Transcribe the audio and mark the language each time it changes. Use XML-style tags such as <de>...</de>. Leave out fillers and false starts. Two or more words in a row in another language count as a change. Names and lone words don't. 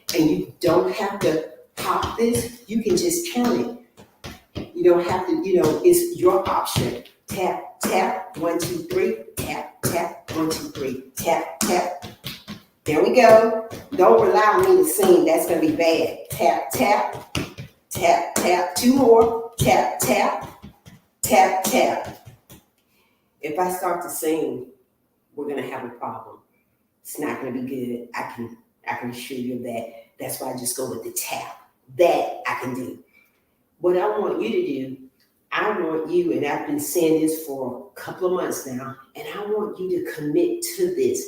<en>And you don't have to pop this. You can just count it. You don't have to, it's your option. Tap, tap, 1, 2, 3, tap, tap, 1, 2, 3, tap, tap. There we go. Don't rely on me to sing. That's going to be bad. Tap, tap, tap, tap. 2 more. Tap, tap, tap, tap. If I start to sing, we're going to have a problem. It's not going to be good. I can assure you of that. That's why I just go with the tap. That I can do. What I want you to do, I want you, and I've been saying this for a couple of months now, and I want you to commit to this.</en>